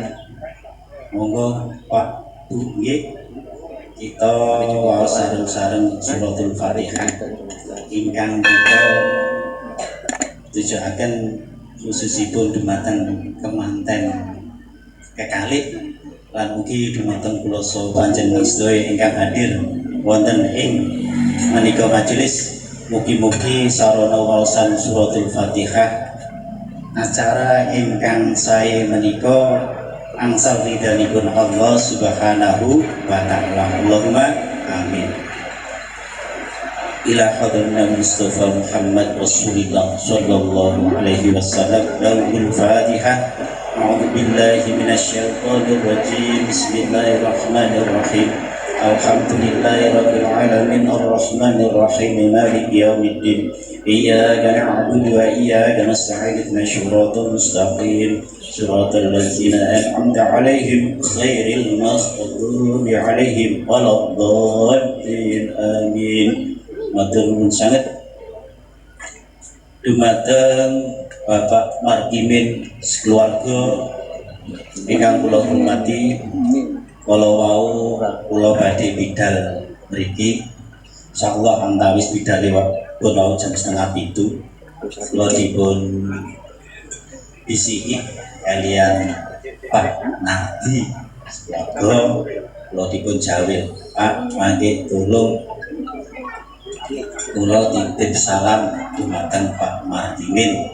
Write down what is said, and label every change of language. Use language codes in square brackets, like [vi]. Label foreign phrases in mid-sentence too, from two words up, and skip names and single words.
[jv] Monggo Pak Bu nggih kita waos sareng-sareng suratul Fatihah ingkang kita tujuaken khususipun dumateng kemanten kekalih lan ugi dumateng kula saha panjenengan sedaya ingkang hadir wonten ing menika majelis. Mugi-mugi sarana waosan suratul Fatihah acara ingkang sae menika angsal ridhanipun [ar] الله سبحانه وتعالى. اللهم آمين. إلى حضرة المصطفى محمد رسول الله صلى الله عليه وسلم. له الفاتحة. أعوذ بالله من الشيطان الرجيم. بسم الله الرحمن الرحيم الحمد لله رب العالمين الرحمن الرحيم مالك يوم الدين. إياك نعبد وإياك نستعين اهدنا الصراط المستقيم صراط الذين أنعمت عليهم غير المغضوب عليهم ولا الضالين آمين. [jv] Matur nuwun sanget dumateng Bapak Martimin sekeluarga ingkang kula hormati. Kala wau kula badhe bidal mriki insyaallah antawis bidale pun wau jam 6:30 kula dipun bisiki kalian Pak Nardi kula dipun jawil, Pak mangke tolong kula titip salam dumateng Pak Martimin.